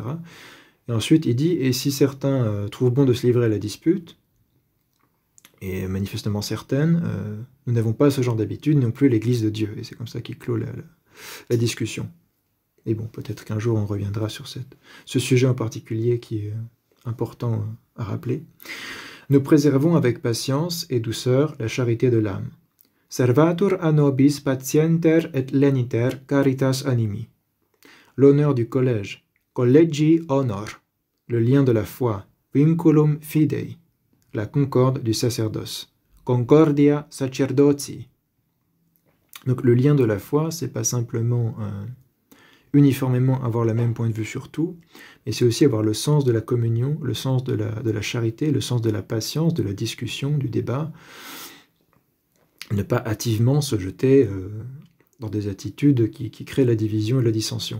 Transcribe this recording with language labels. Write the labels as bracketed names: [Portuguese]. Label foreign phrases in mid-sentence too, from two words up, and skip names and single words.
[French] Et ensuite, il dit, et si certains trouvent bon de se livrer à la dispute, et manifestement certaines, nous n'avons pas ce genre d'habitude, non plus l'Église de Dieu. Et c'est comme ça qu'il clôt la discussion. Et bon, peut-être qu'un jour on reviendra sur ce sujet en particulier qui est important à rappeler. Nous préservons avec patience et douceur la charité de l'âme. [Latin] Servatur a nobis patienter et leniter caritas animi. [French] L'honneur du collège, [Latin] collegi honor, [French] le lien de la foi, [Latin] vinculum fidei, [French] la concorde du sacerdoce, [Latin] concordia sacerdoti. [French] Donc le lien de la foi, c'est pas simplement uniformément avoir le même point de vue sur tout, mais c'est aussi avoir le sens de la communion, le sens de la charité, le sens de la patience, de la discussion, du débat, ne pas hâtivement se jeter dans des attitudes qui créent la division et la dissension.